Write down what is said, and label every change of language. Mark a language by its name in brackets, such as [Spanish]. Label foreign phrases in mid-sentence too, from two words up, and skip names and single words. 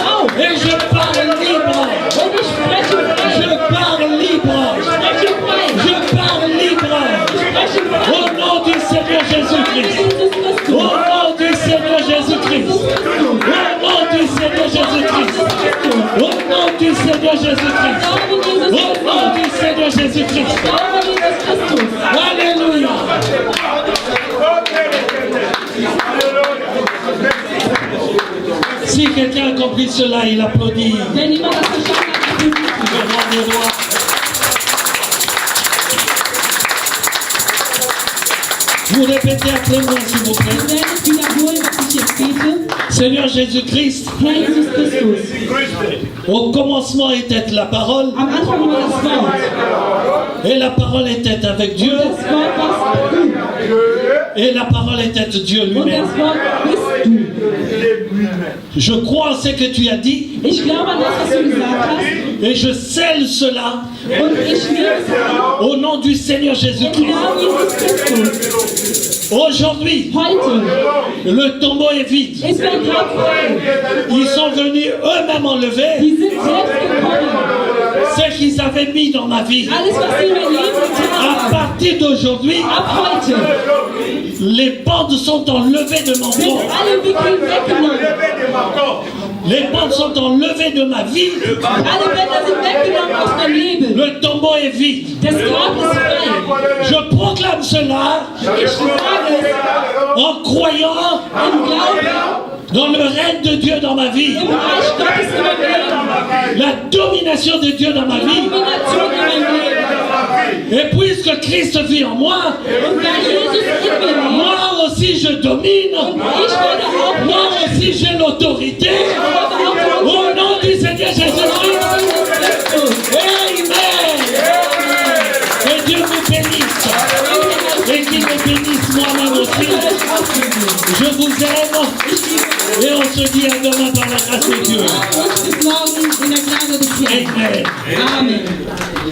[French] Et je parle libre. [German] Und ich spreche frei. [French] Je parle libre. [German] Spreche frei. [French] Je parle libre. [German] Spreche frei. [French] Au nom du Seigneur Jésus-Christ. [German] Jesus [French] Au [German] Christus. [French] nom du Seigneur Jésus-Christ. Au nom du Seigneur Jésus-Christ. Au nom du Seigneur Jésus-Christ. Au nom du Seigneur Jésus-Christ. [German] Glaube Jesus Christus. [French] Alléluia. Si quelqu'un a compris cela, il applaudit. [German] Wenn jemand das verstanden hat, applaudisst [French] Je rends des rois. Vous répétez après moi, s'il vous plaît. [German] ihr. Werdet wiederholen, was ich jetzt bete. [French] Seigneur Jésus-Christ, [German] Herr Jesus Christus. [French] au commencement était la parole, [German] Am Anfang war das Wort. [French] et la parole était avec Dieu, [German] Das Wort warst du. [French] et la parole était Dieu [German] Und [French] lui-même. [German] das Wort bist du. [French] Je crois en ce que tu as dit, [German] Ich glaube an das, was du gesagt hast. [French] et je scelle cela [German] Und ich nehme es an. [French] au nom du Seigneur [German] Im [French] Jésus-Christ. [German] Namen Jesus Christus. [French] Aujourd'hui, [German] Heute [French] le tombeau est vide. [German] ist mein Grab frei. [French] Ils sont venus eux-mêmes enlever [German] Die sind selbst gekommen. [French] ce qu'ils avaient mis dans ma vie. [German] Alles, was sie in mein Leben getan [French] À [German] haben. [French] partir d'aujourd'hui, [German] Ab heute [French] les bandes sont enlevées de mon [German] sind [French] corps. [German] alle Wickel weggenommen. [French] Les bandes sont enlevées de ma vie. [German] Alle Bänder sind weggenommen aus meinem Leben. [French] Le tombeau est vide. [German] Das Grab ist frei. [French] Je proclame cela [German] Ich sage es [French] en croyant [German] im Glauben [French] dans le règne de Dieu dans ma vie. [German] im Reich Gottes in meinem Leben. [French] La domination de Dieu dans ma vie. [German] Domination in meinem Leben. [French] Et puisque Christ vit en moi, [German] Und da Jesus in mir lebt, [French] moi aussi je domine. [German] ich werde auch [French] Moi aussi j'ai l'autorité. Au nom du Seigneur Jésus-Christ. Amen. Que Dieu vous bénisse. Et qu'il me bénisse moi-même aussi. Je vous aime. Et on se dit à demain par la grâce de Dieu. [German] Bis morgen in der Gnade des Herrn. Amen. Amen.